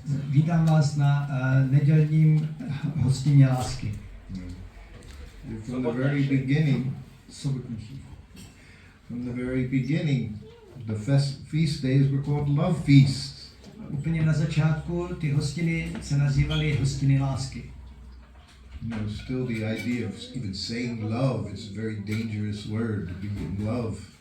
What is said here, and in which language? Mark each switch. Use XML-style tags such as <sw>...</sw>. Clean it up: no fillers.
<cs>Vítám vás na nedělním hostině lásky.</cs> <en>From the very beginning, the feast days were called love feasts.</en> <cs>Úplně na začátku ty hostiny se nazývaly hostiny lásky.</cs> <en>You know, still the idea of even saying love is a very dangerous word, to be in love.</en>